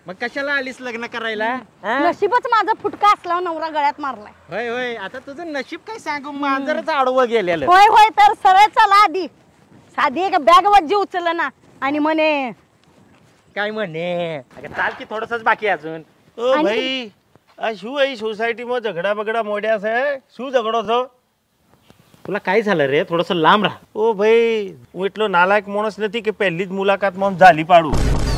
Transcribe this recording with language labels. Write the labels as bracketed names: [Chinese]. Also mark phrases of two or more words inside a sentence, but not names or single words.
[Marathi] मग कशाला आलीस लग्न करायला हा? नशीबच माझा फुटका असला नवरा गळ्यात मारलाय. होय होय आता तुझं नशीब काय सांगू मांजरच आडवं गेलेलं. होय होय तर सरळ चला आधी. साधी एक बॅग वज्जी उचललं ना आणि म्हणे काय म्हणे अगं चाल की थोडंसंच बाकी आहे अजून. ओ आणि- [Gujarati] ભાઈ આ શું એ સોસાયટીમાં ઝઘડા બગડા મોડ્યા છે શું ઝઘડો છો? [Marathi] तुला काय झालं रे थोडस लांब राहा. [Gujarati] ઓ ભાઈ હું એટલો નાલાયક માણસ નથી કે પહેલી જ મુલાકાતમાં આમ ઝાલી પાડું.